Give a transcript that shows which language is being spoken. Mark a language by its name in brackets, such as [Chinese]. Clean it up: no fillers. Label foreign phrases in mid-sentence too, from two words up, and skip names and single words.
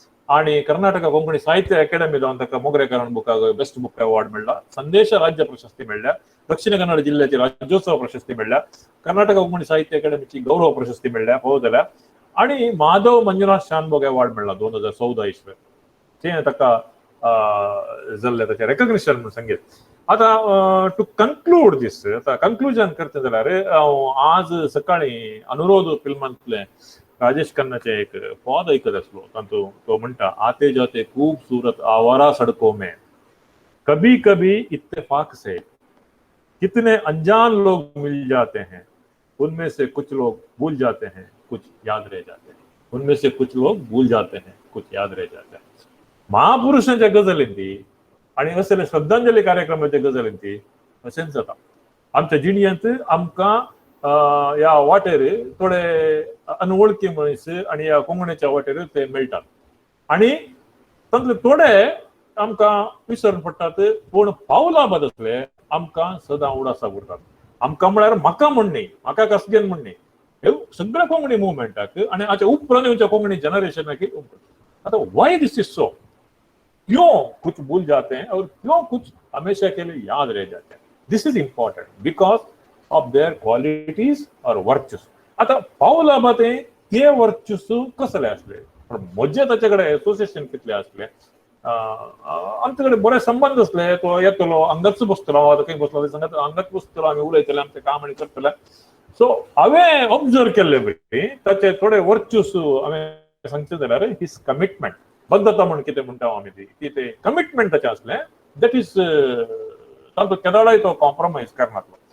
[Konkani] आणि कर्नाटका कोंकणी साहित्य अकॅडमी जावन ताका मोगरेकरण बुकाक [English] best book award [Konkani] मेळ्ळा, संदेश राज्य प्रशस्ती मेळ्ळ्या, दक्षिण कन्नड जिल्ह्याची राज्योत्सव प्रशस्ती मेळ्ळ्या, कर्नाटका कोंकणी साहित्य अकॅडमीची गौरव प्रशस्ती मेळ्ळ्या हो जाल्यार, आणि माधव मंजुनाथ शानभोग अवॉर्ड मेळ्ळा 2014 इसवी ते ताका जाल्ले ताचे रेकग्निशन म्हणून सांगीत. आता [English] to conclude this, [Konkani] आता कन्क्लुजन करता जाल्यार आज सकाळी अनुरोध फिल्मांतले राजेश खन्नाचे एक पद ऐकत असलो, तातूंत तो म्हणटा, [Hindi] आते जाते खूबसूरत आवारा सड़कों में कभी कभी इत्तेफाक से कितने अनजान लोग मिल जाते हैं, उनमें से कुछ लोग भूल जाते हैं, कुछ याद रह जाते हैं, उनमें से कुछ लोग भूल जाते हैं, कुछ याद रह जाते हैं. [Konkani] महापुरुषांच्या गजालींनी आणि असले श्रद्धांजली कार्यक्रमाच्या गजालींनी अशेंच जाता. आमच्या जिणेंत आमकां ह्या वाटेर थोडे अनवळखी मनीस आणि ह्या कोंकणीच्या वाटेर ते मेळटात, आणि तातूंतले थोडे आमकां विसरून पडटात, पूण पावलाबाद असले आमकां सदां उडासाक उरतात. आमकां म्हळ्यार म्हाका म्हण न्ही, म्हाका कसगेन म्हण न्ही, हे सगळ्या कोंकणी मुवमेंटाक आणि हाच्या उपरांत कोंकणी जनरेशनाक. [English] आता why this is so? [Hindi] क्यों कुछ भूल जाते हैं और क्यों कुछ हमेशा के लिए याद रह जाते हैं? [English] this is important because of their qualities and virtues. [Konkani] आता पावलाबाद ते वर्च्यूज कसले असले, म्हजे ताचे कडेन एसोसिएशन कितले असले, आमचे कडेन बरे संबंध असले, तो येतलो हांगाच बसतलो, खंय बसलो सांगत हांगाच बसतलो, आमी उलयतले आमचें काम आनी करतले. सो हांवें ऑब्जर्व केल्ले बरी ताचे थोडे वर्च्यूज हांवें सांगचे जाल्यार [English] his commitment, [Konkani] बद्धता म्हण कितें म्हणटा आमी ती ते कमिटमेंट ताचें असलें, [English] that is [Konkani] तातूंत केदाराय तो कॉम्प्रोमायज करनासलो.